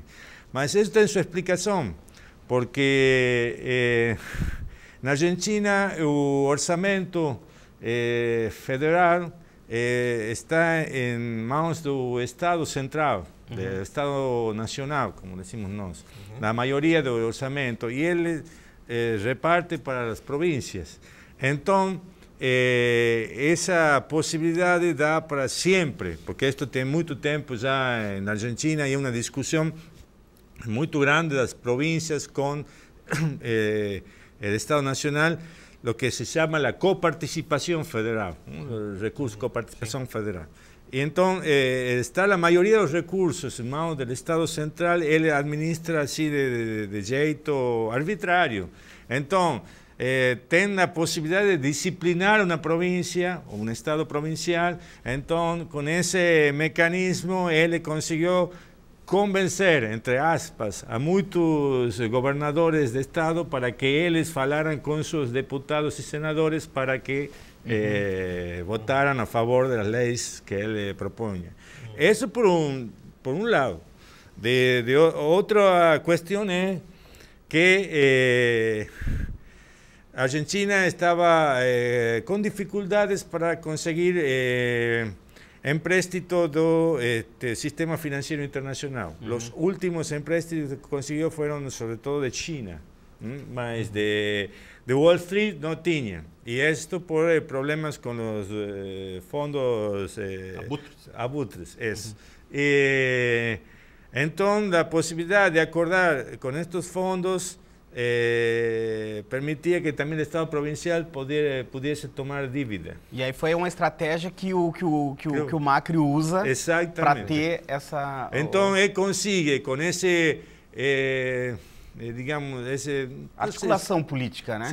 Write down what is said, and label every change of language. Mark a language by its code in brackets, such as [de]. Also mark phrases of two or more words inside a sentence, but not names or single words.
[pt] Mas isso tem sua explicação, porque na Argentina o orçamento federal está em mãos do Estado central, do Estado nacional, como decimos nós, na maioria do orçamento, e ele reparte para as províncias. Então, essa possibilidade dá para sempre, porque isto tem muito tempo já na Argentina e é uma discussão muito grande das províncias com o Estado nacional, [es] lo que se llama la coparticipación federal, el recurso de coparticipación federal. Y entonces está la mayoría de los recursos en manos del Estado central, él administra así de jeito arbitrario. Entonces, tiene la posibilidad de disciplinar una provincia o un Estado provincial, entonces con ese mecanismo él consiguió convencer, [pt] entre aspas, [es] a muitos gobernadores de Estado para que [pt] eles falaran com seus deputados e senadores [es] para que votaran a favor [pt] das leis que ele propunha. Isso por um lado. Outra questão é que a Argentina estava com dificuldades para conseguir empréstito do sistema financiero internacional. [es] Los últimos empréstitos que consiguió fueron sobre todo de China, mas de Wall Street no tenía. Y esto por problemas con los fondos abutres. Entonces, la posibilidad de acordar con estos fondos [pt] permitia que também o Estado provincial pudesse tomar dívida. E aí foi uma estratégia que o Macri usa para ter essa... Então, ele consegue, com esse... digamos, articulação política, né?